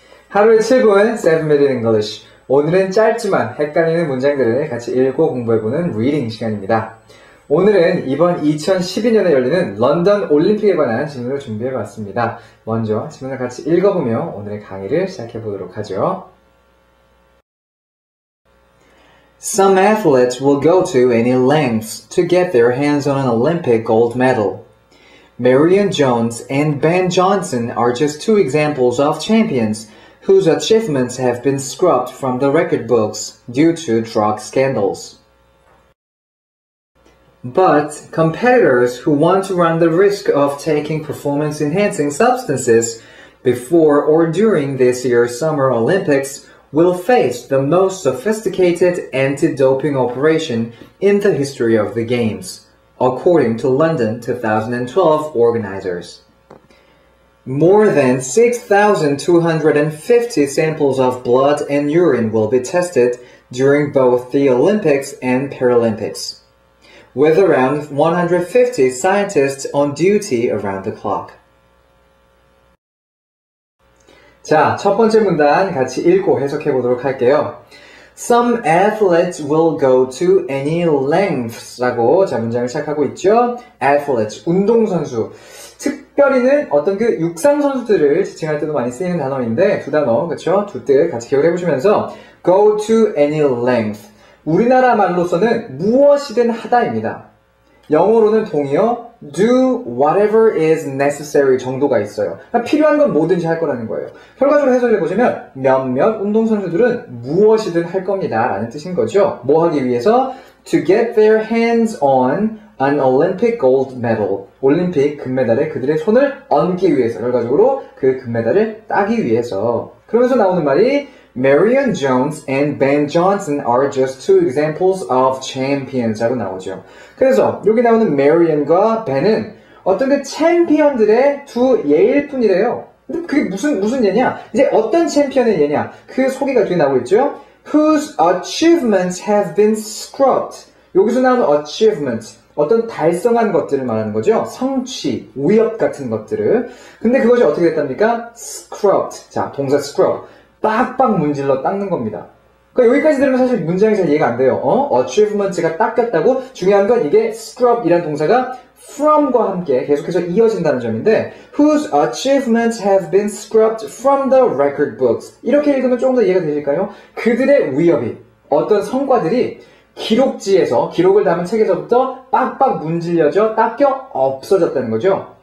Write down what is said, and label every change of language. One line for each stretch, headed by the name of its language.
Korean: 하루에 7분 7-Minute English. 오늘은 짧지만 헷갈리는 문장들을 같이 읽고 공부해보는 리딩 시간입니다. 오늘은 이번 2012년에 열리는 런던 올림픽에 관한 질문을 준비해봤습니다. 먼저 질문을 같이 읽어보며 오늘의 강의를 시작해보도록 하죠.
English: Some athletes will go to any lengths to get their hands on an Olympic gold medal. Marion Jones and Ben Johnson are just two examples of champions whose achievements have been scrubbed from the record books due to drug scandals. But competitors who want to run the risk of taking performance-enhancing substances before or during this year's Summer Olympics will face the most sophisticated anti-doping operation in the history of the Games, according to London 2012 organizers. More than 6,250 samples of blood and urine will be tested during both the Olympics and Paralympics, with around 150 scientists on duty around the clock.
Korean: 자, 첫 번째 문단 같이 읽고 해석해 보도록 할게요.
English: Some athletes will go to any lengths
Korean: 라고 자, 문장을 시작하고 있죠. athletes, 운동선수. 특별히는 어떤 그 육상선수들을 지칭할 때도 많이 쓰이는 단어인데 두 단어, 그쵸? 두 뜻 같이 기억해 보시면서
English: go to any length.
Korean: 우리나라 말로서는 무엇이든 하다입니다. 영어로는 동의어
English: do whatever is necessary
Korean: 정도가 있어요. 그러니까 필요한 건 뭐든지 할 거라는 거예요. 결과적으로 해석해 보시면 몇몇 운동선수들은 무엇이든 할 겁니다 라는 뜻인 거죠. 뭐 하기 위해서?
English: To get their hands on an Olympic gold medal.
Korean: 올림픽 금메달에 그들의 손을 얹기 위해서, 결과적으로 그 금메달을 따기 위해서.
English: 그러면서 나오는 말이 Marion Jones and Ben Johnson are just two examples of champions
Korean: 라고 나오죠. 그래서 여기 나오는 Marion과 Ben은 어떤 그 챔피언들의 두 예일 뿐이래요. 근데 그게 무슨 예냐? 이제 어떤 챔피언의 예냐? 그 소개가 뒤에 나오고 있죠.
English: Whose achievements have been scrubbed.
Korean: 여기서 나오는 achievements. 어떤 달성한 것들을 말하는 거죠. 성취, 위협 같은 것들을. 근데 그것이 어떻게 됐답니까? Scrubbed. 자, 동사 scrub. 빡빡 문질러 닦는 겁니다. 그러니까 여기까지 들으면 사실 문장이 잘 이해가 안 돼요. achievements가 닦였다고? 중요한 건 이게 scrub이라는 동사가 from과 함께 계속해서 이어진다는 점인데
English: whose achievements have been scrubbed from the record books.
Korean: 이렇게 읽으면 조금 더 이해가 되실까요? 그들의 위협이, 어떤 성과들이 기록지에서, 기록을 담은 책에서부터 빡빡 문질려져 닦여 없어졌다는 거죠.